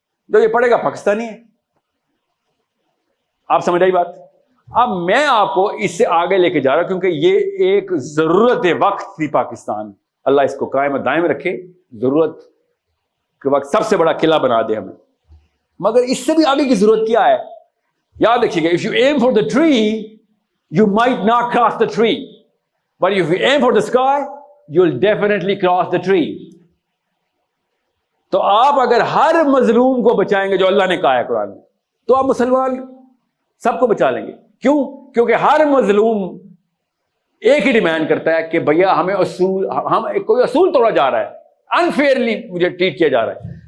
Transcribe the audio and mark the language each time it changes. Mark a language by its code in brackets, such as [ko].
[ur] جو یہ پڑھے گا پاکستانی ہے. آپ سمجھ آئی بات؟ اب میں آپ کو اس سے آگے لے کے جا رہا ہوں کیونکہ یہ ایک ضرورت وقت تھی. پاکستان اللہ اس کو قائم دائم رکھے، ضرورت کے وقت سب سے بڑا قلعہ بنا دے ہمیں. مگر اس سے بھی آگے کی ضرورت کیا ہے؟ یاد رکھیے گا، [en] if you aim for the tree you might not cross the tree, but if you aim for the sky you'll definitely cross the tree. [ur] تو آپ اگر ہر مظلوم کو بچائیں گے جو اللہ نے کہا ہے قرآن میں، تو آپ مسلمان سب کو بچا لیں گے. کیوں؟ کیونکہ ہر مظلوم ایک ہی ڈیمانڈ کرتا ہے کہ بھیا ہمیں کوئی اصول توڑا جا رہا ہے، انفیئرلی مجھے ٹریٹ کیا جا رہا ہے.